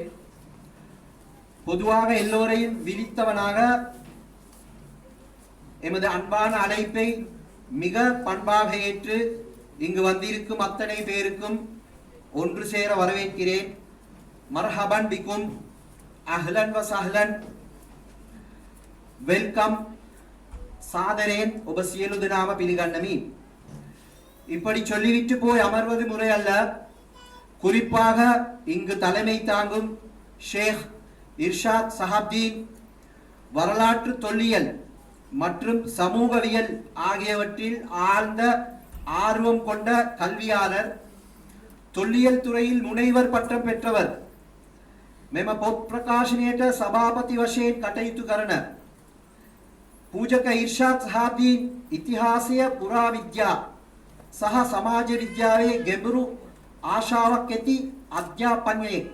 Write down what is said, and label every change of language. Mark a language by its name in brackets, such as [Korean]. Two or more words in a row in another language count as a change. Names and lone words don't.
[Tamil] பொதுவாக எல்லோரையும் விழித்தவனாக எமது அன்பான அழைப்பை மிக பண்பாக ஏற்று இங்கு வந்திருக்கும் அத்தனை பேருக்கும் ஒன்று சேர வரவேற்கிறேன். [Arabic] مرحبا بكم، أهلا وسهلا, [Sinhala] வெல்கம், சாதரேன் ඔබ සියලු දෙනාම පිළිගන්නමි. [Tamil] இப்படி சொல்லிவிட்டு போய் அமர்வது முறை அல்ல. குறிப்பாக இங்கு தலைமை தாங்கும் ஷேக் இர்ஷாத் சஹாப்தீன் வரலாற்று தொல்லியல் மற்றும் சமூகவியல் ஆகியவற்றில் ஆழ்ந்த ஆர்வம் கொண்ட கல்வியாளர், தொல்லியல் துறையில் முனைவர் பட்டம் பெற்றவர், [Sinhala] මෙම පොත් ප්‍රකාශනයට සභාපති වශයෙන් කටයුතු කරන පූජක ඉර්ෂාද් සහාබ්දීන් ඉතිහාසය, පුරා විද්‍යා සහ සමාජ විද්‍යාවේ ගැඹුරු ආශාවක් ඇති අධ්‍යාපනයෙක්.